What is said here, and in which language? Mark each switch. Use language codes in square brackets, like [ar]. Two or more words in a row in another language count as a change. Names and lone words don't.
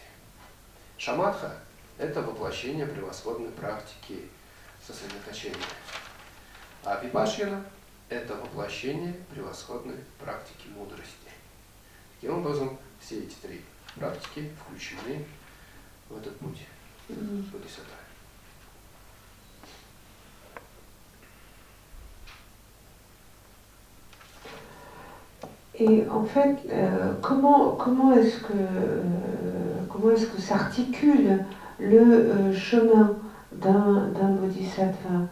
[ru] Шаматха – это воплощение превосходной практики сосредоточения. А випашьяна – это воплощение превосходной практики мудрости. Таким образом, все эти 3 практики включены в этот путь бодхисаттвы. [fr] Et en fait, comment est-ce que s'articule le chemin d'un bodhisattva?